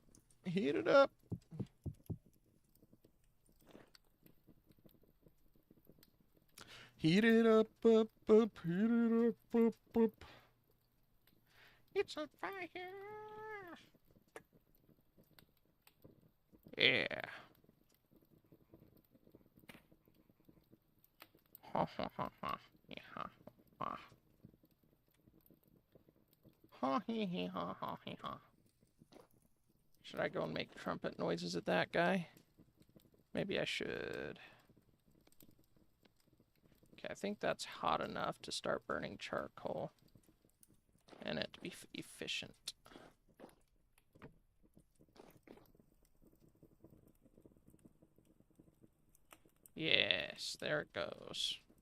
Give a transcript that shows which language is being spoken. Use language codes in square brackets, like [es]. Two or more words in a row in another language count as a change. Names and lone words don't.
[en] Heat it up. Heat it up, up, up. Heat it up, up, up. It's on fire. Yeah. Ha ha ha ha. Yeah, ha ha. Ha hee hee ha ha hee ha. Should I go and make trumpet noises at that guy? Maybe I should. Okay, I think that's hot enough to start burning charcoal. And it to be efficient. Yes, there it goes.